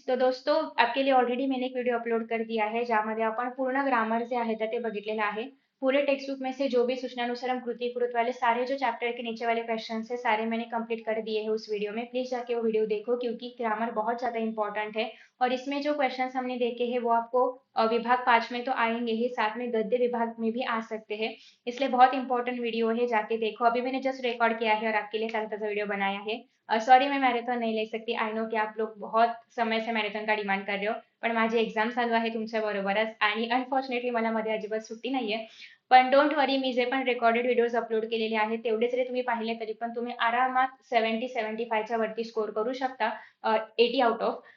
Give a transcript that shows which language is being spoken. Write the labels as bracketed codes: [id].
[hi] तो दोस्तों, आपके लिए ऑलरेडी मैंने एक वीडियो अपलोड कर दिया है [mr] ज्यामध्ये आपण पूर्ण ग्रामर जे आहे ते बघितलेलं आहे। [hi] पूरे टेक्स्ट बुक में से जो भी सूचनानुसार हम कृति कृत वाले सारे जो चैप्टर के नीचे वाले क्वेश्चन है सारे मैंने कंप्लीट कर दिए हैं उस वीडियो में। प्लीज जाके वो वीडियो देखो क्योंकि ग्रामर बहुत ज्यादा इंपॉर्टेंट है। और इसमें जो क्वेश्चन हमने देखे हैं वो आपको विभाग 5 में तो आएंगे ही, साथ में गद्य विभाग में भी आ सकते हैं। इसलिए बहुत इंपॉर्टेंट वीडियो है, जाके देखो। अभी मैंने जस्ट रिकॉर्ड किया है और आपके लिए ताजा ताजा वीडियो बनाया है। सॉरी, मैं मॅरेथॉन [mr] नाही [hi] ले सकती। आय नो की आप लोग बहुत समय से मॅरेथॉन का डिमांड कर रहे हो, [mr] पण माझी एक्झाम चालू आहे तुमच्या बरोबरच आणि अनफॉर्च्युनेटली मला मध्ये अजिबात सुट्टी नाहीये। पण डोंट वरी, मी जे पण रेकॉर्डेड व्हिडिओज अपलोड केलेले आहेत तेवढे जरी तुम्ही पाहिले तरी पण तुम्ही आरामात 70-75 च्या वरती स्कोर करू शकता, 80 आउट ऑफ।